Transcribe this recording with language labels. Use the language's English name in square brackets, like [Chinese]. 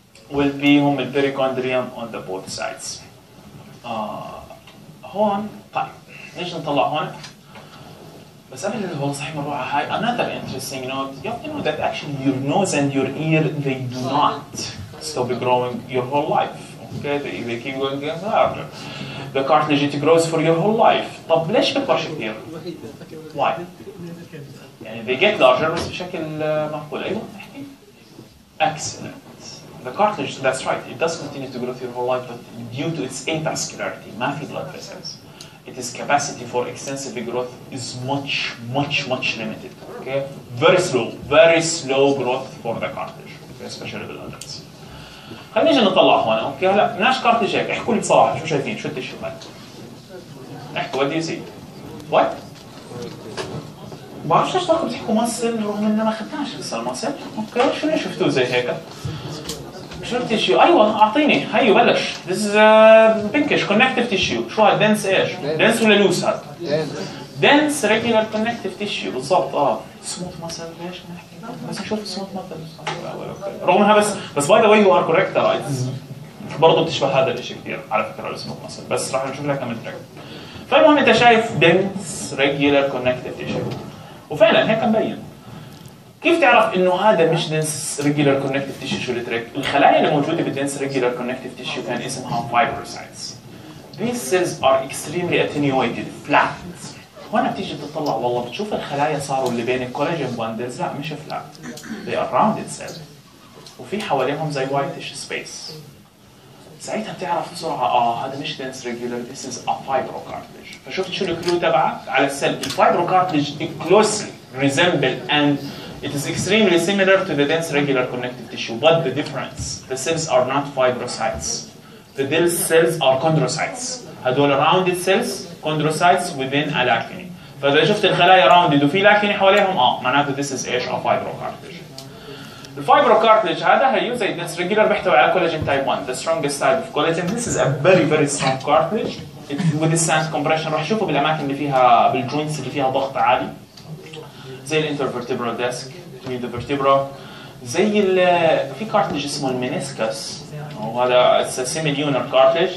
[English] will be هم البيريكوندريوم on the both sides. [Arabic] هون طيب نيجي نطلع هون. بس قبل هو صحيح مرة هاي another interesting note. [English] You have to know that actually your nose and your ear they do not stop growing your whole life. Okay, they keep going larger. The cartilage it grows for your whole life. [Arabic] طب ليش بكبرش كثير؟ Why? يعني [English] they get larger [Arabic] بس بشكل معقول. أيوة احكي. Excellent. [English] The cartilage, that's right, it does continue to grow through your whole life, but due to its avascularity, [Arabic] ما في [English] blood vessels. its capacity for extensive growth is much limited. Okay, very slow growth for the cartilage, especially بالadults. [Arabic] خلينا نيجي نطلع هون. اوكي هلا بدناش كارتلج هيك، احكوا لي بصراحه شو شايفين؟ شو التشو هذا؟ احكوا [English] what do you see؟ [Arabic] what؟ بعرفش ليش طاقم بتحكوا ماسل رغم اننا ما اخذناش لسه الماسل. اوكي شو شفتوه زي هيك؟ شو التشيو؟ ايوه اعطيني هيو بلش. [English] This is pinkish connective tissue. شو هذا؟ dense ايش؟ dense ولا loose هذا؟ dense regular connective tissue بالضبط. [Arabic] smooth muscle ليش ما نحكي؟ بس نشوف smooth muscle رغم انها بس باي ذا واي يو ار كوريكت برضه بتشبه هذا الشيء كثير على فكره السموث muscle، بس راح نشوف لها كم ترك. فالمهم انت شايف dense regular connective tissue وفعلا هيك مبين. كيف تعرف انه هذا مش dense regular connective tissue؟ شو الترك؟ الخلايا اللي موجوده بالdense regular connective tissue كان اسمها fibrocytes. [English] These cells are extremely attenuated, flat. [Arabic] هون بتيجي تطلع والله بتشوف الخلايا صاروا اللي بين الكولاجين باندلز لا مش فلات. [English] They are rounded cells. [Arabic] وفي حواليهم زي whitish space. ساعتها بتعرف بسرعه هذا مش dense regular, [English] this is a fibrocartilage. [Arabic] فشفت شو الكلو تبعك على السيل؟ [English] الفايبروكارتلج closely resemble and it is extremely similar to the dense regular connective tissue, but the difference the cells are not fibrocytes. The dense cells are chondrocytes. هدول rounded cells chondrocytes within a lacunae. [Arabic] فإذا شفت الخلايا rounded وفي lacunae حواليهم معناته this is ايش؟ a fibrocartilage. الفايبروكارتلج هذا هيو زي dense regular بيحتوي على collagen type 1, [English] the strongest type of collagen. This is a very strong cartilage. It withstands compression. [Arabic] راح تشوفه بالاماكن اللي فيها بالجوينتس اللي فيها ضغط عالي زي الانترفرتبرال ديسك between the vertebra. زي في كارتلج اسمه المينيسكس وهذا [English] it's a semi-lunar cartilage.